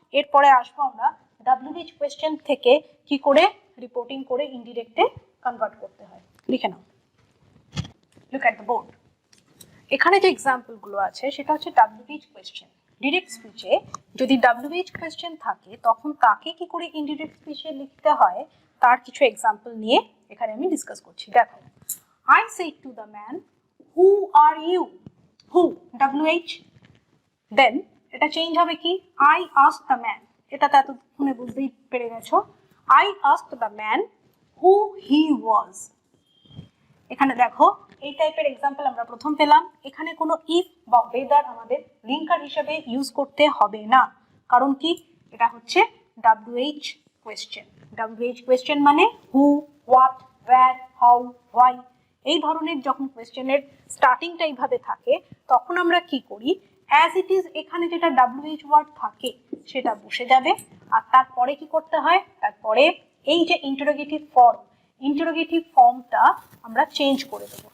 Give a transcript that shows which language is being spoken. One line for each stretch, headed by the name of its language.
Bangla: এরপরে আসবো আমরা WH কোয়েশ্চেন থেকে কি করে রিপোর্টিং করে ইনডিরেক্টে কনভার্ট করতে হয়, লিখে নাও।
English: Look at the board.
Bangla: এখানে যে এক্সাম্পল গুলো আছে সেটা হচ্ছে WH কোয়েশ্চেন। ডিরেক্ট স্পিচে যদি WH কোয়েশ্চেন থাকে তখন তাকে কি করে ইনডিরেক্ট স্পিচে লিখতে হয় তার কিছু এক্সাম্পল নিয়ে এখানে আমি ডিসকাস করছি। দেখো,
English: I said to the man, who are you? Who, WH, then
Bangla: এটা চেঞ্জ হবে কি
English: I asked the man,
Bangla: এটা তো এতক্ষণে বুঝতেই পেরে গেছো।
English: I asked the man who he was।
Bangla: এখানে দেখো এই টাইপের এক্সাম্পল আমরা প্রথম পেলাম। এখানে কোনো ইফ বা ওয়েদার আমাদের লিঙ্কার হিসেবে ইউজ করতে হবে না, কারণ কি এটা হচ্ছে WH কোয়েশ্চেন। WH কোয়েশ্চেন মানে হু, হোয়াট, ওয়্যার, হাউ, হোয়াই, এই ধরনের যখন কোয়েশ্চেনের স্টার্টিংটা এইভাবে থাকে তখন আমরা কি করি, অ্যাজ ইট ইজ এখানে যেটা WH ওয়ার্ড থাকে সেটা বসে যাবে, আর তারপরে কি করতে হয়, তারপরে এই যে ইন্টারোগেটিভ ফর্ম, ইন্টারোগেটিভ ফর্মটা আমরা চেঞ্জ করে দেবো।